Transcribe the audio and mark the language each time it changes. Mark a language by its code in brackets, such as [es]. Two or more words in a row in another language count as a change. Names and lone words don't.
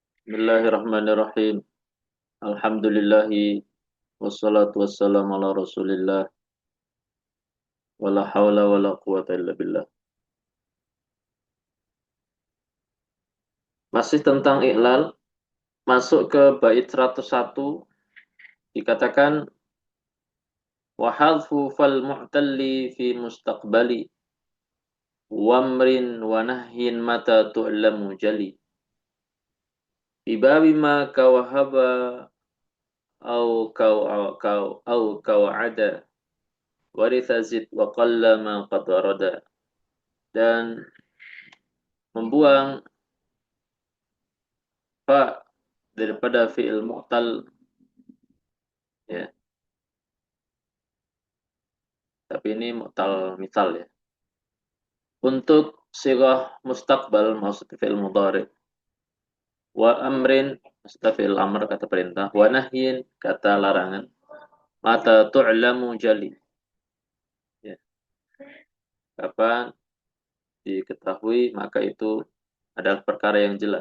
[ar] بسم الله الرحمن الرحيم. الحمد لله والصلاة والسلام على رسول الله ولا حول ولا قوة إلا بالله. [id] Masih tentang i'lal, masuk ke bait 101 dikatakan [ar] وحذف فا المعتل في مستقبل وأمر ونهي متى تعلم جلي. ببابه ما كوهب أو كوعد ورث زد وقل ما قد ورد. [id] Dan membuang fa daripada [ar] فعل معتل, [id] ya, tapi ini mu'tal misal, ya, untuk [ar] سيرة مستقبل [id] maksudnya [ar] فعل مضارع, وأمر [id] maksudnya [ar] فعل أمر [id] kata perintah, [ar] ونهي [id] kata larangan, [ar] متى تعلم جلي, [id] ya, kapan diketahui maka itu adalah perkara yang jelas.